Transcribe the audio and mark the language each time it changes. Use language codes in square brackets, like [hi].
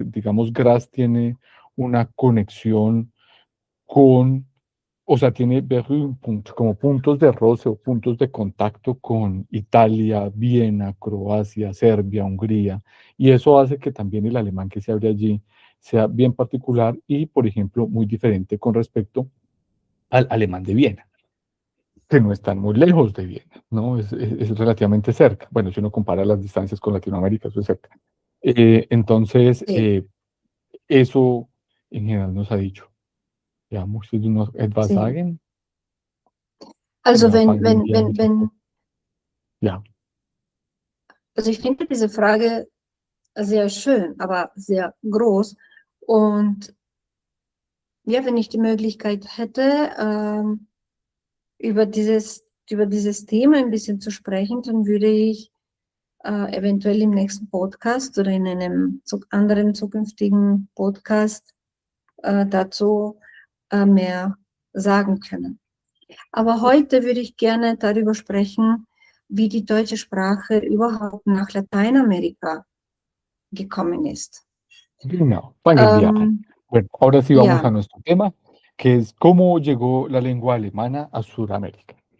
[es] Digamos, Graz tiene una conexión con, o sea, tiene Berührungspunkte, como puntos de roce o puntos de contacto con Italia, Viena, Croacia, Serbia, Hungría, y eso hace que también el alemán que se abre allí sea bien particular y, por ejemplo, muy diferente con respecto al alemán de Viena, que no están muy lejos de Viena, ¿no? Es relativamente cerca. Bueno, si uno compara las distancias con Latinoamérica, eso es cerca. Entonces, Sí, eso en general nos ha dicho. [de] Ja, musst du noch etwas [es] sí. [de] sagen? Also Oder fangen wir mit dem Pod Ja, also ich finde diese Frage sehr schön, aber sehr groß. Und ja, wenn ich die Möglichkeit hätte, über dieses Thema ein bisschen zu sprechen, dann würde ich eventuell im nächsten Podcast oder in einem anderen zukünftigen Podcast dazu mehr sagen können. Aber heute würde ich gerne darüber sprechen, wie die deutsche Sprache überhaupt nach Lateinamerika gekommen ist. genau, fangen wir an. Ähm, [es] Bueno, ahora sí vamos ja, a nuestro tema, que es cómo llegó la lengua alemana a Sudamérica.